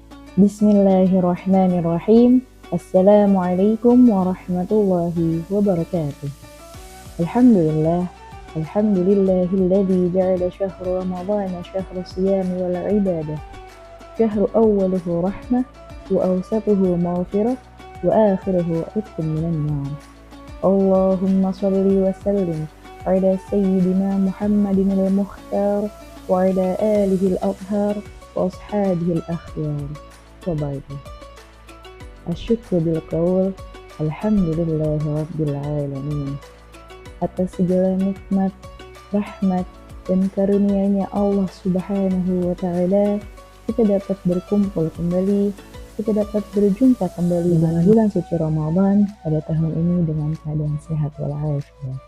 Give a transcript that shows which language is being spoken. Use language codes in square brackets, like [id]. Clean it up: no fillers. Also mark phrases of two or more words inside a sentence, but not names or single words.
[ar] بسم الله الرحمن الرحيم. السلام عليكم ورحمة الله وبركاته. Alhamdulillah. الحمد لله الذي جعل شهر رمضان شهر الصيام والعبادة. شهر أوله رحمة وأوسطه مغفرة وآخره عتق من النار. اللهم صل وسلم على سيدنا محمد المختار وعلى آله الأطهار وأصحابه الأخيار. وبعد. أشكر بالقول الحمد لله رب العالمين. [id] Atas segala nikmat, rahmat, dan karunia-Nya Allah [ar] سبحانه وتعالى, [id] kita dapat berkumpul kembali, kita dapat berjumpa kembali dengan bulan suci Ramadan pada tahun ini dengan keadaan sehat walafiat.